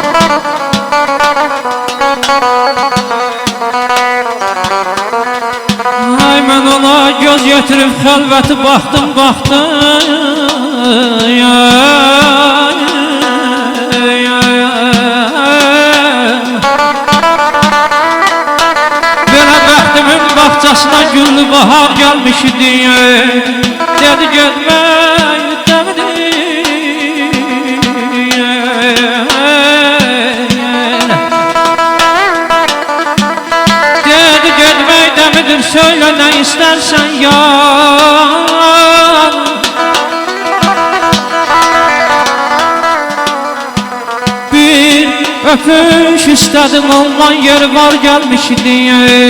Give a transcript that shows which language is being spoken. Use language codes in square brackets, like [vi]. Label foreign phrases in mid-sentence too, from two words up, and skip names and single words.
[az] Ay mən ona göz yetirib xəlvəti baxdım Belə bəxtimin bağçasına güllü bahar gəlmiş idi. Dedi getmək dəmidi. [tr] Söyle ne istersen yar. Bir öpüş istedim ondan yeri var gelmiş diye.